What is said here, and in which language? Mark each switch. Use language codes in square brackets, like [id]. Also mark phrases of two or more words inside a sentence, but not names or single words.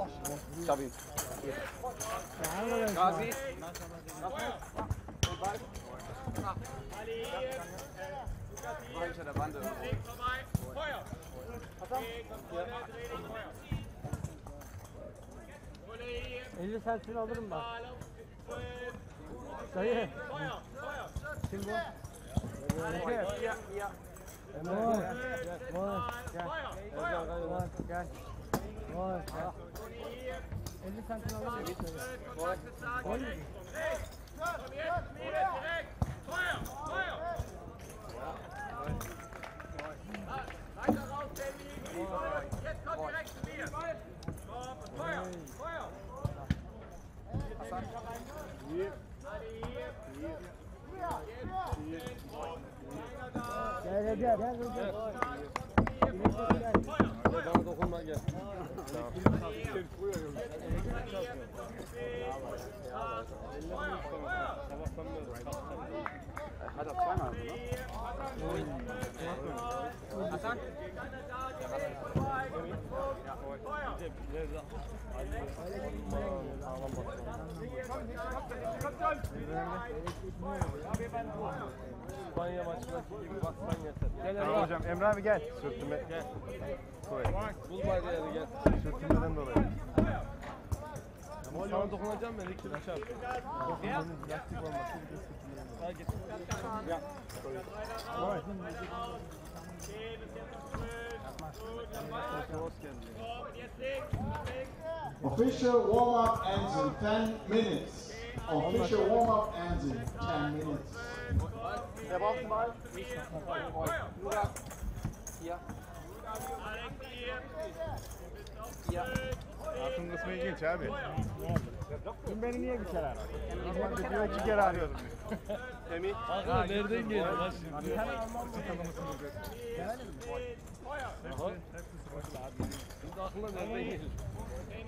[de] Ich hab ihn. Gazi. Und Ball. War hinter der Wand. Links vorbei. Feuer. Okay, komm vorne, dreh dich. Feuer. Kolle hier. [tr] 50 centini alırım bak. [de] Ball auf 12. [tr] Dayı. [de] Feuer. Feuer. [tr] Kim bu? [de] Hier. Hier. [tr] Vay. Vay. Gel. [de] Feuer. Feuer. [tr] Vay. Gel. Vay. [de] Kolle hier. [tr] 50 centini alırım. [de] Kontakt ist da. Geh rechts. Rechts. Komm jetzt mir direkt. Feuer. Feuer. Weiter raus, Baby. Jetzt komm direkt zu mir. Komm, Feuer. Feuer. Hier. Alle hier. [tr] Gel gel gel. Gel. Bana dokunma gel. [de] Hat er zweimal, ne? Hasan? [tr] İspanya maçındaki gibi baksan yeter. Gel Emre hocam. Emre abi gel. Sürtünme. Gel. Koy. Bulma yeri gel. Sürtünmeden dolayı. Ama sana dokunacağım ben ilk kere çarp. Dokunmanın lastik olması bir de sürtünme. Hadi git. Ya. Koy. [en] Official warm-up ends in 10 minutes. Official warm-up ends in 10 minutes. [de] Wer braucht den Ball? Lukas. Hier. Hier. [tr] Hayatım kısmı ilginç abi. Dün beni niye bir kere aradın? Ben diyor 2 kere arıyordum. Emi. Aklına nereden geldi lan şimdi? Şimdi aklına nereden gelir?